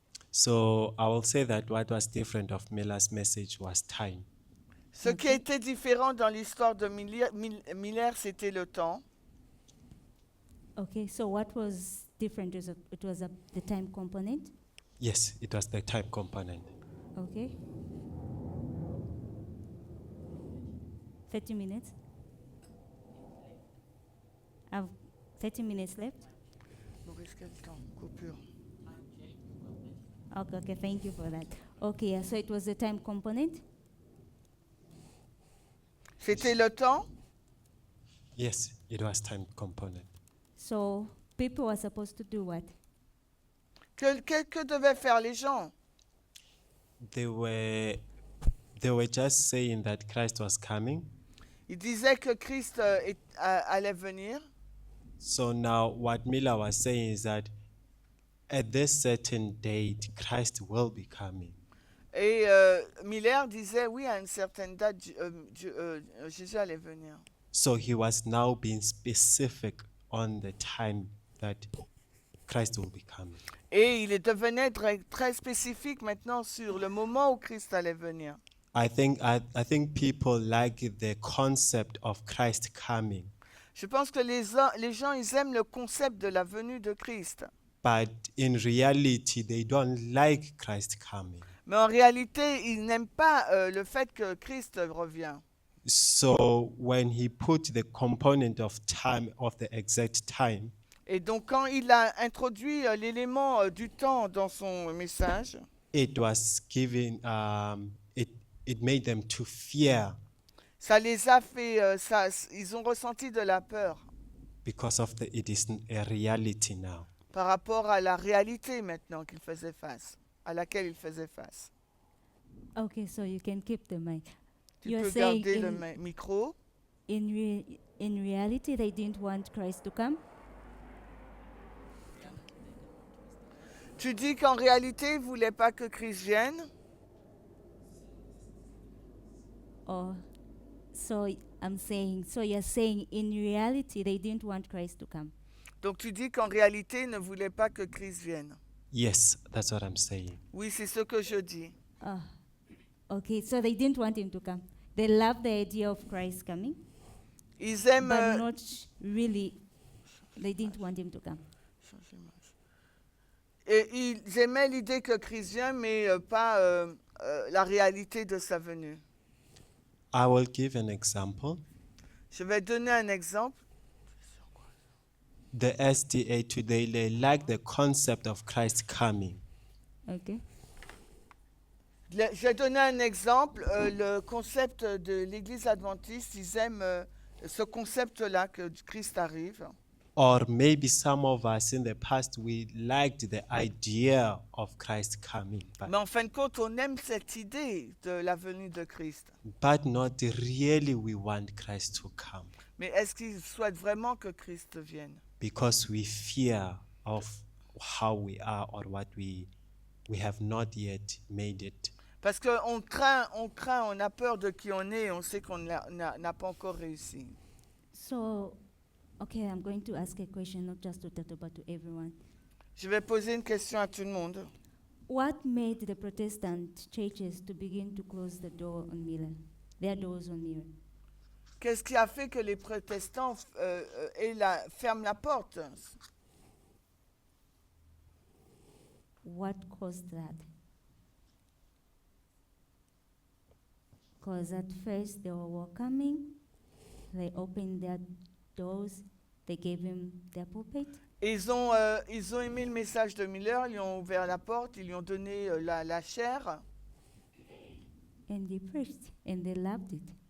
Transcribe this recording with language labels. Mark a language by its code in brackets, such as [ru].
[en] So I will say that what was different of Miller's message was time. [fr] Ce qui était différent dans l'histoire de Miller, c'était le temps. [en] Okay, so what was different? It was the time component. Yes, it was the time component. Okay. 30 minutes. I've 30 minutes left. [fr] Maurice, quel temps? Coupure. [en] Okay, thank you for that. Okay, yeah, so it was the time component. [fr] C'était le temps. [en] Yes, it was time component. So people were supposed to do what? [fr] Que devaient faire les gens? [en] They were just saying that Christ was coming. [fr] Ils disaient que Christ allait venir. [en] So now what Miller was saying is that at this certain date, Christ will be coming. [fr] Et Miller disait, oui, à une certaine date, Jésus allait venir. [en] So he was now being specific on the time that Christ will be coming. [fr] Et il devenait très spécifique maintenant sur le moment où Christ allait venir. [en] I think people like the concept of Christ coming, [fr] Je pense que les gens, ils aiment le concept de la venue de Christ. [en] but in reality, they don't like Christ coming. [fr] Mais en réalité, ils n'aiment pas le fait que Christ revient. [en] So when he put the component of time, of the exact time, [fr] Et donc, quand il a introduit l'élément du temps dans son message, [en] it was giving, it made them to fear [fr] ça les a fait, ils ont ressenti de la peur [en] because of it is a reality now. [fr] par rapport à la réalité maintenant qu'ils faisaient face, à laquelle ils faisaient face. [en] Okay, so you can keep the mic. [fr] Tu [en] You're [fr] peux [en] saying [fr] garder le micro. [en] in reality they didn't want Christ to come? [fr] Tu dis qu'en réalité, ils ne voulaient pas que Christ vienne. [en] Or so I'm saying, so you're saying in reality they didn't want Christ to come. [fr] Donc tu dis qu'en réalité, ils ne voulaient pas que Christ vienne. [en] Yes, that's what I'm saying. [fr] Oui, c'est ce que je dis. [en] Ah, okay, so they didn't want him to come. They loved the idea of Christ coming, [fr] Ils aiment... [en] but not really, they didn't want him to come. [fr] Et ils aimaient l'idée que Christ vienne, mais pas la réalité de sa venue. [en] I will give an example. [fr] Je vais donner un exemple. [en] The SDA today, they like the concept of Christ coming. Okay. [fr] Je vais donner un exemple. Le concept de l'Église adventiste, ils aiment ce concept-là que Christ arrive. [en] Or maybe some of us in the past, we liked the idea of Christ coming, [fr] Mais en fin de compte, on aime cette idée de la venue de Christ. [en] but not really we want Christ to come [fr] Mais est-ce qu'ils souhaitent vraiment que Christ vienne? [en] because we fear of how we are or what we have not yet made it. [fr] Parce qu'on craint, on a peur de qui on est, on sait qu'on n'a pas encore réussi. [en] So, okay, I'm going to ask a question, not just to Tato, but to everyone. [fr] Je vais poser une question à tout le monde. [en] What made the Protestant churches to begin to close the door on Miller, their doors on Miller? [fr] Qu'est-ce qui a fait que les protestants ferment la porte? [en] What caused that? Because at first they were welcoming, they opened their doors, they gave him their pulpit. [fr] Et ils ont aimé le message de Miller, ils lui ont ouvert la porte, ils lui ont donné la chair. [en] And they preached, and they loved it.